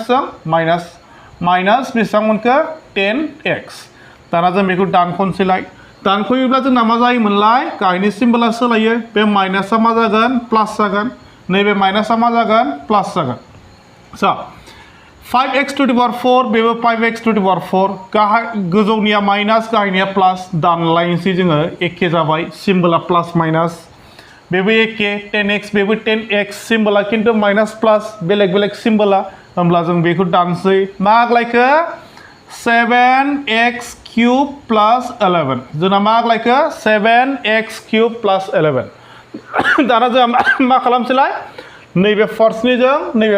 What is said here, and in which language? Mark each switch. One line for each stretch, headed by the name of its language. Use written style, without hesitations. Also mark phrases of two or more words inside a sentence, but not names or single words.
Bodo: माइनास बेसेबां मोनखो 10x दाना जों बेखौ दानख'नोसैलाय दानख'योब्ला जोंना मा जायोमोनलाय गाहायनि सिम्बला सोलायो बे माइनासआ मा जागोन प्लास जागोन नैबे माइनासआ मा जागोन प्लास जागोन स' 5x
English: to the power
Bodo: 4 बेबो 5x
English: to the power
Bodo: 4 गाहाय गोजौनिया माइनास गाहायनिया प्लास दानलायनोसै जोङो एखे जाबाय सिम्बला प्लास माइनास बेबो एखे 10x बेबो 10x सिम्बला खिन्थु माइनास प्लास बेलेग सिम्बला होमब्ला जों बेखौ दानसै मा आग्लायखो 7x
English: cube plus
Bodo: 11 जोंना मा आग्लायखो 7x
English: cube plus
Bodo: 11 दाना जों मा खालामसैलाय नैबे फार्स्टनिजों नैबे